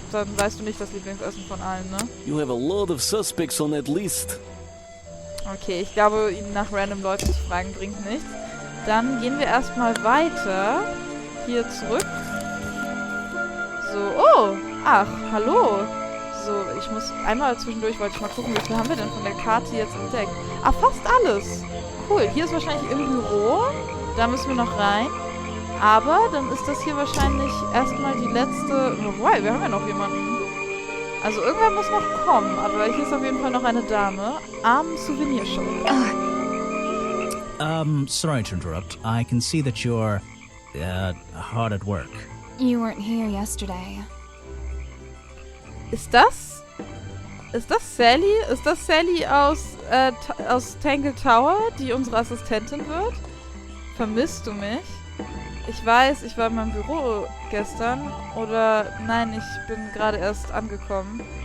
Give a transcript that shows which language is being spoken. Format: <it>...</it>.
<de>Dann weißt du nicht das Lieblingsessen von allen, ne?</de> <en>You have a lot of suspects on that list.</en> <de>Okay, ich glaube, ihn nach random Leuten zu fragen bringt nichts. Dann gehen wir erstmal weiter. Hier zurück. So, oh, ach, hallo. So, ich muss einmal zwischendurch, wollte ich mal gucken, wie viel haben wir denn von der Karte jetzt entdeckt. Ah, fast alles. Cool, hier ist wahrscheinlich im Büro. Da müssen wir noch rein. Aber dann ist das hier wahrscheinlich erstmal die letzte... Wobei, wir haben ja noch jemanden. Also irgendwer muss noch kommen. Aber hier ist auf jeden Fall noch eine Dame am Souvenirshop.</de> <en>Sorry to interrupt. I can see that you're, hard at work. You weren't here yesterday.</en> <de>Ist das Sally? Ist das Sally aus Tangle Tower, die unsere Assistentin wird? Vermisst du mich? Ich weiß, ich war in meinem Büro gestern. Oder, nein, ich bin gerade erst angekommen.</de>